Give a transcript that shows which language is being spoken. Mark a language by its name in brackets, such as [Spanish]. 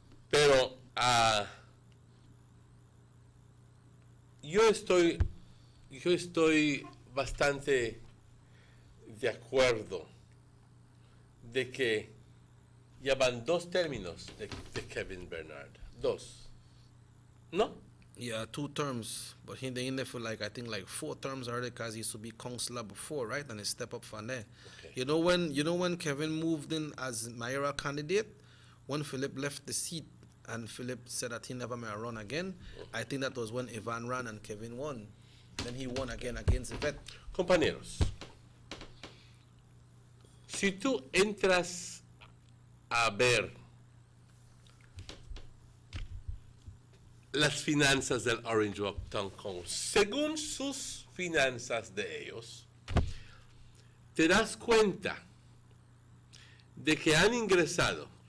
[Spanish] Pero yo estoy bastante de acuerdo de que ya van 2 términos de Kevin Bernard. 2. ¿No? [English] Yeah, 2 terms, but he in there for I think 4 terms already because he used to be councillor before, right? And he step up from there. Okay. You know when Kevin moved in as mayoral candidate, when Philip left the seat and Philip said that he never may run again, I think that was when Ivan ran and Kevin won. Then he won again against Yvette. [Spanish] Compañeros, si tú entras a ver las finanzas del Orange Walk Town Council, según sus finanzas de ellos, te das cuenta de que han ingresado